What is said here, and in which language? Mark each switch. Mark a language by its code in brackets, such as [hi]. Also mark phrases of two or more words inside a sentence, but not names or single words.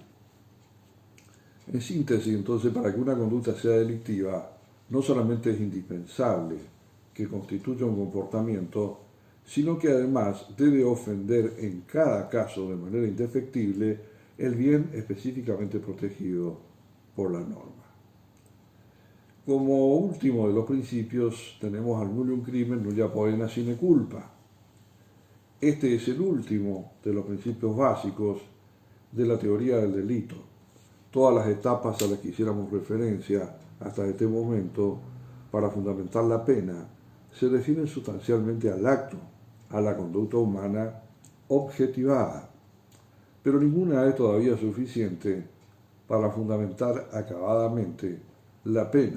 [es] En síntesis, entonces, para que una conducta sea delictiva, no solamente es indispensable que constituya un comportamiento, sino que además debe ofender en cada caso de manera indefectible el bien específicamente protegido por la norma. Como último de los principios tenemos al [la] nullum crimen nulla poena sine culpa. [es] Este es el último de los principios básicos de la teoría del delito. Todas las etapas a las que hiciéramos referencia hasta este momento para fundamentar la pena se refieren sustancialmente al acto, a la conducta humana objetivada, pero ninguna es todavía suficiente para fundamentar acabadamente la pena.